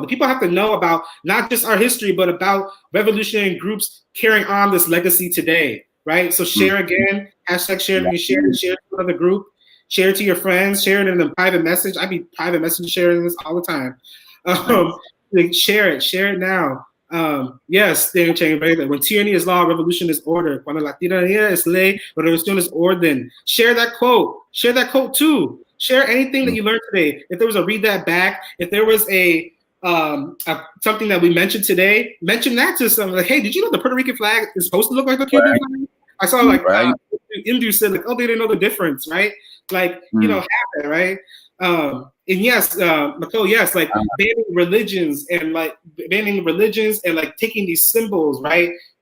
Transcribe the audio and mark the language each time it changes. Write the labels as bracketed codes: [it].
[en] The people have to know about not just our history, but about revolutionary groups carrying on this legacy today, right? So share again. Hashtag share. You share it to another group. Share it to your friends. Share it in a private message. I be private message sharing this all the time. Share it. Share it now. Yes, when tyranny is law, revolution is order. [es] Cuando la tiranía es ley, revolución es orden. [en] Share that quote. Share that quote too. Share anything that you learned today. If there was a Read That Back, if there was a something that we mentioned today, mention that to someone. Like, hey, did you know the Puerto Rican flag is supposed to look like the Cuban flag? I saw Indu said like, oh, they didn't know the difference, right? Like, have that, right? And yes, Nicole, yes, like banning religions and like taking these symbols, right?